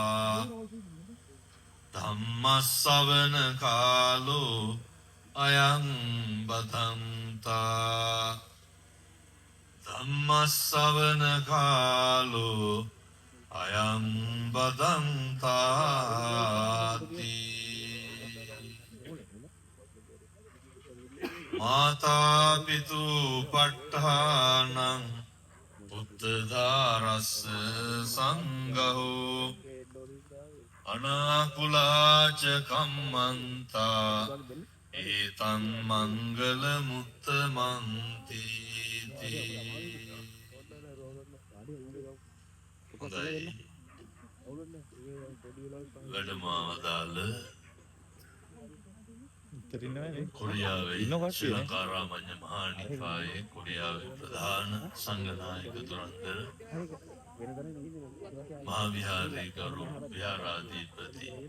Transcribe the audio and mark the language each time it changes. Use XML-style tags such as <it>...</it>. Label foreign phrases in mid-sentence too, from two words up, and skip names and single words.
<pi>ධම්මස්සවන කාලෝ අයං බදන්තා ධම්මස්සවන කාලෝ අයං බදන්තාති මාතා පිතු පට්ඨානං පුත්තදාරස්ස සංඝෝ අනාකුලාච කම්මන්තා ඒතං මංගල මුත්තමන්ති</pi> <si>හොඳයි වැඩමවදාළ කොරියාවේ ශ්‍රී ලංකාරාමඤ්ඤ මහානිකායේ කොරියාවේ ප්‍රධාන සංඝනායක දුරන්දර මහා විහාරේ ගරු විහාරාධිපති</si>